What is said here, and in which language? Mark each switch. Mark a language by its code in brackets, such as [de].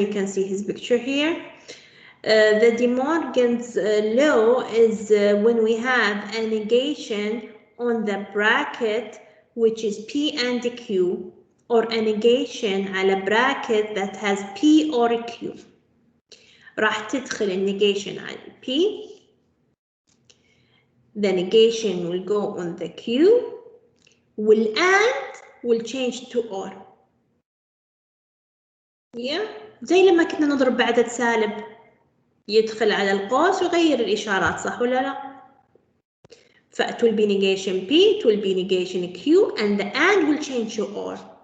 [en] You can see his picture here. The De Morgan's law is when we have a negation on the bracket, which is P and Q, or a negation [ar] على [en] bracket that has P or Q. [ar] راح تدخل النegation على P. [en] The negation will go on the Q, will change to or. Yeah. [ar] زي لما كنا نضرب بعدد سالب يدخل على القوس ويغير الإشارات صح ولا لا؟ [en] it will be negation P, it will be negation Q, and the and will change to or.